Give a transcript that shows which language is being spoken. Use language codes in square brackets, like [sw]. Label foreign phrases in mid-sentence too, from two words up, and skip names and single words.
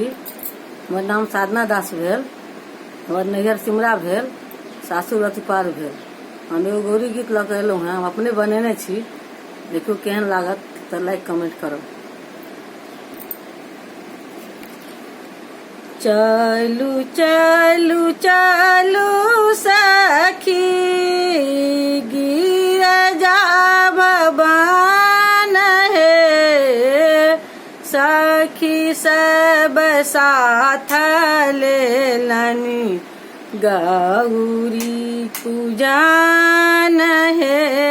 [mai] हमर नाम साधना दास भेल, हमर नैहर सिमरा भेल, सासुर अतिपार भेल। हम एगो गौरी गीत लऽ के एलहुँ हैं, हम अपने बनेने छी। देखियो केहन लागत तो [en] like comment [mai] करो। चलू चलू चलू सखी गिरजा भवन हे, सखी सब साथ लेलनि गौरी पूजन हे।